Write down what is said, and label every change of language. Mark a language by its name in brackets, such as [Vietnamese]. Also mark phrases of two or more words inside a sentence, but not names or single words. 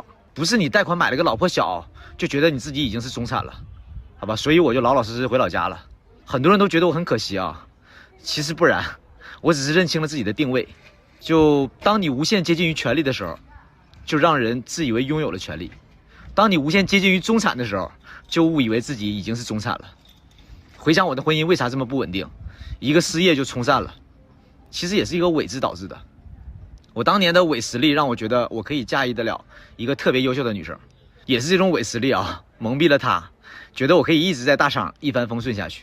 [Chinese] 不是你貸款買了個老破小就覺得你自己已經是中產了，好吧？所以我就老老實實回老家了。很多人都覺得我很可惜啊，其實不然，我只是認清了自己的定位。就當你無限接近於權力的時候，就讓人自以為擁有了權力；當你無限接近於中產的時候，就誤以為自己已經是中產了。回想我的婚姻为啥这么不稳定，一个失业就冲散了，其实也是一个伪字导致的。我当年的伪实力让我觉得我可以驾驭得了一个特别优秀的女生，也是这种伪实力啊，蒙蔽了她，觉得我可以一直在大厂一帆风顺下去。